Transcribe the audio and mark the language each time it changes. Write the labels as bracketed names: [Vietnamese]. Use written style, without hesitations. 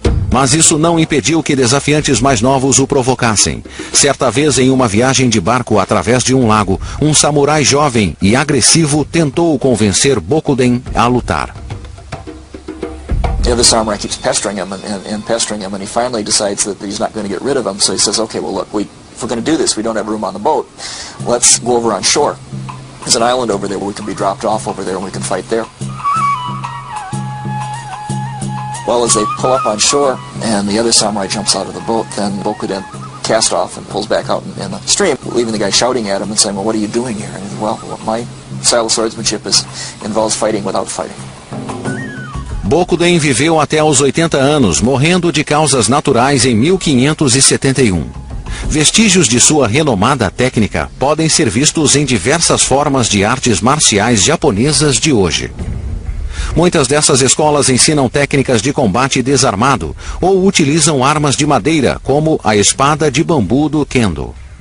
[Portuguese] Mas isso não impediu que desafiantes mais novos o provocassem. Certa vez, em uma viagem de barco através de um lago, um samurai jovem e agressivo tentou convencer Bokuden a lutar. [English] The other samurai keeps pestering him and pestering him, and he finally decides that he's not going to get rid of him, so he says, okay, well look, if we're going to do this, we don't have room on the boat, let's go over on shore. There's an island over there where we can be dropped off over there and we can fight there. Well, as they pull up on shore and the other samurai jumps out of the boat, then Bokuden casts off and pulls back out in the stream, leaving the guy shouting at him and saying, well, what are you doing here? And he says, well, my style of swordsmanship involves fighting without fighting. [Portuguese] Bokuden viveu até aos 80 anos, morrendo de causas naturais em 1571. Vestígios de sua renomada técnica podem ser vistos em diversas formas de artes marciais japonesas de hoje. Muitas dessas escolas ensinam técnicas de combate desarmado ou utilizam armas de madeira, como a espada de bambu do Kendo.